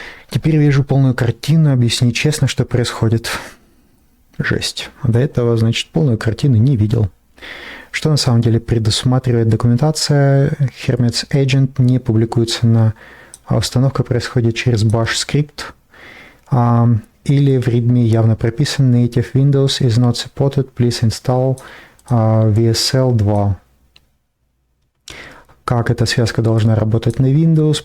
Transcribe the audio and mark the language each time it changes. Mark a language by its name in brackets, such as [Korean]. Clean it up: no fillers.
[Russian] Теперь вижу полную картину, объясни честно, что происходит. Жесть. До этого, значит, полную картину не видел. Что на самом деле предусматривает документация? Hermes Agent не публикуется установка происходит через bash скрипт. Или в readme явно прописан [English] native Windows is not supported, please install VSL 2. [Russian] Как эта связка должна работать на Windows?